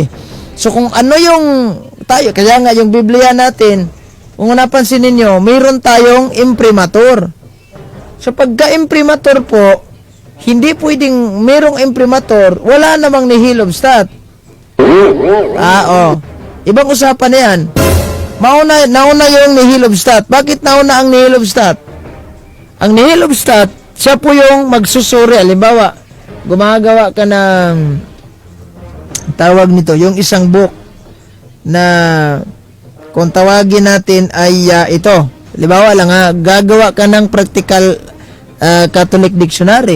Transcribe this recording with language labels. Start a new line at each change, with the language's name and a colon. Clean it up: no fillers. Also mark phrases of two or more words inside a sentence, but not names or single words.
Filipino: So kung ano yung tayo, kaya nga yung Biblia natin, kung napansin ninyo, mayroon tayong imprimatur. So pagka-imprimatur po, hindi pwedeng mayroong imprimatur, wala namang
Latin: nihil obstat.
Filipino: Ibang usapan na yan. Nauna yung
Latin: nihil obstat.
Filipino: Bakit nauna ang
Latin: nihil obstat?
Filipino: Ang
Latin: nihil obstat,
Filipino: siya po yung magsusuri. Halimbawa, gumagawa ka ng tawag nito, yung isang book na kung tawagin natin ay ito. Halimbawa lang gagawa ka ng
English: practical Catholic dictionary.